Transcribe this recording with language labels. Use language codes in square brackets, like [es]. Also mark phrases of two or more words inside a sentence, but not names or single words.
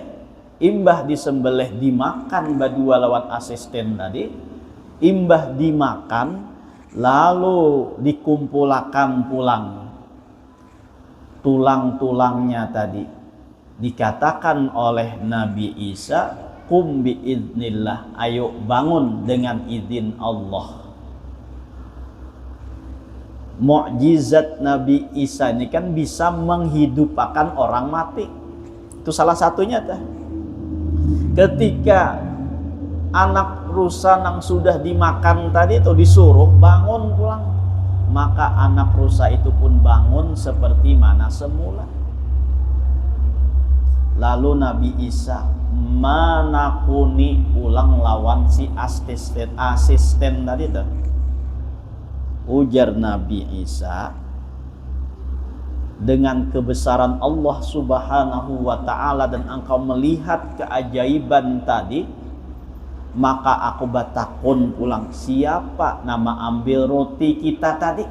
[bjn] Imbah disembelih dimakan berdua lawan asisten tadi. Imbah dimakan, lalu dikumpulkan pulang tulang-tulangnya tadi. [id] Dikatakan oleh Nabi Isa, [ar] قم بإذن الله, [id] ayo bangun dengan izin Allah. Mukjizat Nabi Isa ini kan bisa menghidupkan orang mati. [bjn] Itu salah satunya teh. Ketika anak rusa yang sudah dimakan tadi itu disuruh bangun pulang, maka anak rusa itu pun bangun seperti mana semula. Lalu Nabi Isa manakuni ulang lawan si asisten tadi tuh. Ujar Nabi Isa, dengan kebesaran Allah [ar] سبحانه وتعالى [bjn] dan engkau melihat keajaiban tadi, maka aku batakun pulang, siapa nama ambil roti kita tadi?